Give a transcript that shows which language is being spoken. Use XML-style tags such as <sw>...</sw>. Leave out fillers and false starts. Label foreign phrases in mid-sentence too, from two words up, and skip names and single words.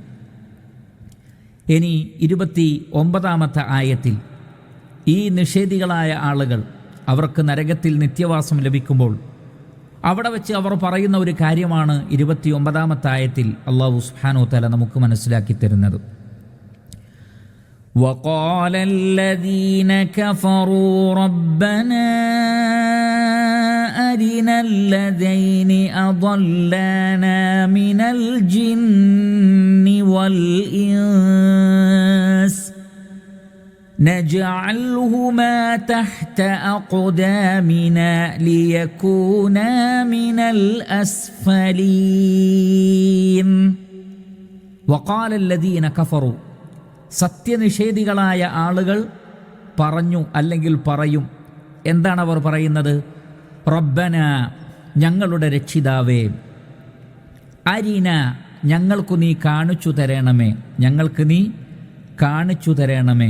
<ml>ഇനി 29-ാമത്തെ ആയത്തിൽ ഈ നിഷേധികളായ ആളുകൾ, അവർക്ക് നരകത്തിൽ നിത്യവാസം ലഭിക്കുമ്പോൾ അവിടെ വെച്ച് അവർ പറയുന്ന ഒരു കാര്യമാണ് 29-ാമത്തെ ആയത്തിൽ അല്ലാഹു</ml> <ar>سبحانه وتعالى</ar> <ml>നമുക്ക് മനസ്സിലാക്കി തരുന്നത്.</ml> <ar>وقال الذين كفروا ربنا أرنا الذين أضلانا من الجن والإنس نجعلهما تحت أقدامنا ليكونا من الأسفلين. وقال الذين كفروا,</ar> <ml>സത്യനിഷേധികളായ ആളുകൾ പറഞ്ഞു, അല്ലെങ്കിൽ പറയും. എന്താണ് അവർ പറയുന്നത്? റബ്ബന, ഞങ്ങളുടെ രക്ഷിതാവേ, അരിന, ഞങ്ങൾക്കു നീ കാണിച്ചു തരണമേ, ഞങ്ങൾക്ക് നീ കാണിച്ചു തരണമേ.</ml>